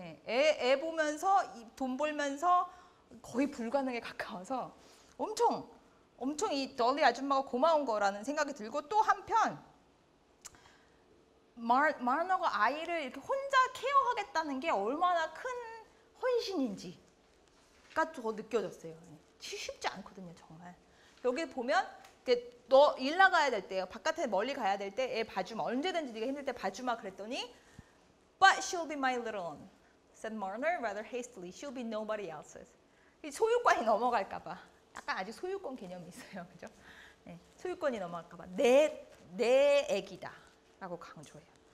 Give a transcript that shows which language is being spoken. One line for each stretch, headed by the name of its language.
Korean: 애 보면서 돈 벌면서 거의 불가능에 가까워서 엄청 이 dolly 아줌마가 고마운 거라는 생각이 들고 또 한편 마너가 아이를 이렇게 혼자 케어하겠다는 게 얼마나 큰 헌신인지가 더 느껴졌어요. 쉽지 않거든요 정말. 여기 보면 너 일 나가야 될 때요. 바깥에 멀리 가야 될 때 애 봐주마. 언제든지 네가 힘들 때 봐주마 그랬더니
English: But she'll be my little one, said Marner rather hastily. She'll be nobody else's.
Korean: 이 소유권이 넘어갈까 봐. 약간 아직 소유권 개념이 있어요. 그죠? 소유권이 넘어갈까 봐. 내 애기다 라고 강조해요.